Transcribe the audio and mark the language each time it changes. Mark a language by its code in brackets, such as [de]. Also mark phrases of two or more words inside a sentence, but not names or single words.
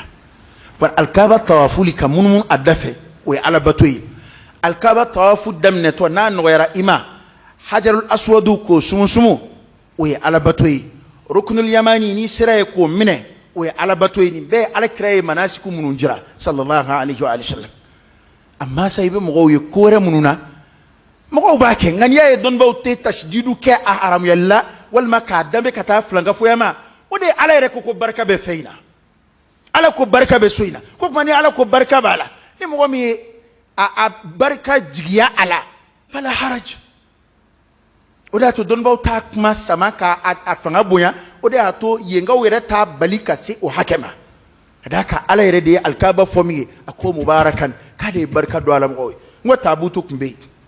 [bm] wa alikaba tawafuli ka munumunu a da fɛ o ye alabato ye alikaba tawafu daminɛtɔ n'a nɔgɔyara i ma [ar] الحجر الأسود [bm] k'o sumusumu o ye alabato ye [ar] الركن اليماني [bm] n'i sera ye k'o minɛ o ye alabato ye nin bɛɛ ye alakira ye manasiku minnu jira [ar] صلى الله عليه وسلم [bm] amma sa i bɛ mɔgɔw ye ko wɛrɛ minnu na mɔgɔw b'a kɛ nka n'i y'a ye dɔnnibaw tɛ tasdidu kɛ a haramuyali la walima k'a danbe ka taa filankafoya ma o de ye ala yɛrɛ ko barika bɛ fɛn in na ala ko barika bɛ so in na ko tuma ni ala ko barika b'a la ni mɔgɔ min ye a barika jigiya a la [ar] فلا حرج [bm] o de y'a to dɔnnibaw t'a kuma sama k'a fanga bonya o de y'a to yenkaw yɛrɛ t'a bali ka se o hakɛ ma ka d'a kan ala yɛrɛ de ye alikaba fɔ min ye a ko mubarakan k'a de ye barika don a la mɔgɔw ye n ko taabutu tun bɛ yen